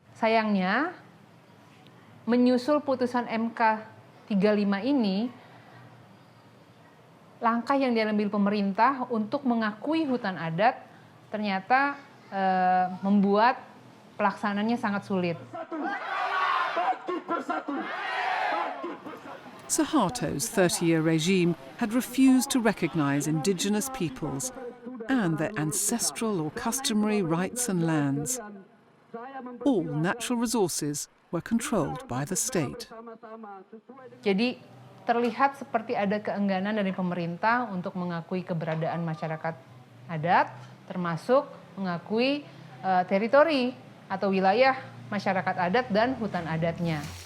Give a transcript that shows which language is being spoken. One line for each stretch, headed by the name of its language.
Indonesian: Sayangnya, menyusul putusan MK 35 ini, langkah yang diambil pemerintah untuk mengakui hutan adat ternyata membuat pelaksanaannya sangat sulit.
English: Suharto's 30-year regime had refused to recognize indigenous peoples and their ancestral or customary rights and lands. All natural resources were controlled by the state.
Indonesian: Jadi terlihat seperti ada keengganan dari pemerintah untuk mengakui keberadaan masyarakat adat, termasuk mengakui teritori atau wilayah masyarakat adat dan hutan adatnya.